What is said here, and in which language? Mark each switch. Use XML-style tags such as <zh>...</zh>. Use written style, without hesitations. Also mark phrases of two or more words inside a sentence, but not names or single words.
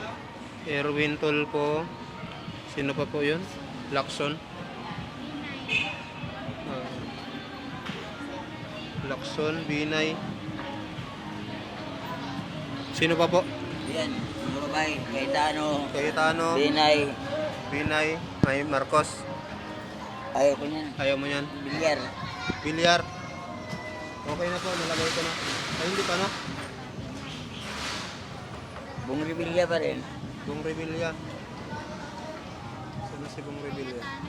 <tl>Erwin Tulfo. Sino pa po yun? Lacson. Lacson, Binay. Sino pa po? Yan. Mga babae. Cayetano. Cayetano, Linay. Binay, May Marcos. Ayaw ko niyan. Ayaw mo yan? Bilyar. Villar. Okay na po, nalagay ko na. Ay, hindi pa na. Bung Revilla pa rin. Bong Revilla. Sino si Bong Revilla?</tl>